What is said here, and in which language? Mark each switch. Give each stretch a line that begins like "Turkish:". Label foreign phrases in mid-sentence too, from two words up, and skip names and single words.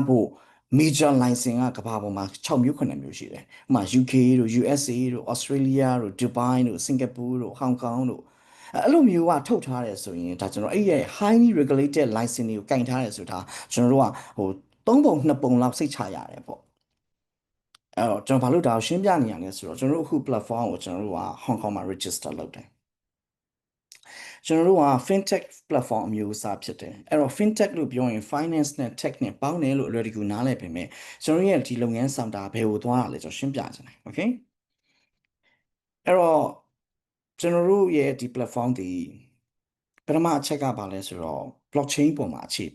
Burmese: ဖို့ major license ကကမ္ဘာပေါ်မှာ6မျိုး9မျိုးရှိတယ်ဥပမာ UK တို့ USA တို့ Australia တို့ Dubai တို့ Singapore တို့ Hong Kong တို့အဲ့လိုမျိုးကထုတ်ထားတယ်ဆိုရင်ဒါကျွန်တော်အဲ့ရဲ့
English: highly regulated license
Burmese: တွေကိုကင်ထားတယ်ဆိုတာကျွန်တော်တို့ကဟို3ပုံ2ပုံလောက်စိတ်ချရတယ်ပေါ့အဲ့တော့ကျွန်တော်ဘာလို့ဒါကိုရှင်းပြနေရလဲဆိုတော့ကျွန်တော်တို့အခု platform ကိုကျွန်တော်တို့က Hong Kong မှာ register လုပ်တယ်ကျွန်တော်တို့က fintech platform အမျိုးအစားဖြစ်တယ်အဲ့တော့ fintech လို့ပြောရင် finance နဲ့ tech နဲ့ပေါင်းတယ်လို့အလွယ်တကူနားလည်ပေမဲ့ကျွန်တော်ရဲ့ဒီလုပ်ငန်းဆောင်တာဘယ်ကိုသွားတာလဲကျွန်တော်ရှင်းပြချင်တယ် okay အဲ့တော့ကျွန်တော်တို့ရဲ့ဒီ platform ဒီပထမအချက်ကဘာလဲဆိုတော့ blockchain ပေါ်မှာအခြေ